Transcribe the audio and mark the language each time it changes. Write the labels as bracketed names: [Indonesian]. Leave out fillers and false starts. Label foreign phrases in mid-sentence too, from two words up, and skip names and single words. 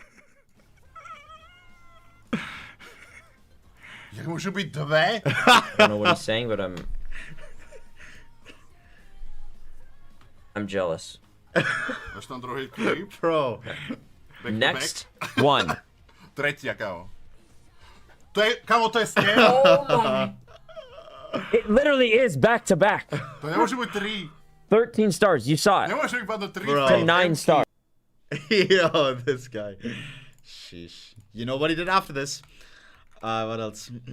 [English] You should be today. I don't know what he's saying, but I'm jealous. Bro. Next one. [Croatian] Tretia, kao. Kamo, to je scam. [English] Oh my. It literally is back to back. [Croatian] To ne može biti 3. [English] 13 stars. You saw it. [Croatian] Ne može biti padno 3. [English] To 9 stars. Yo, this guy. Sheesh. You know what he did after this? What else?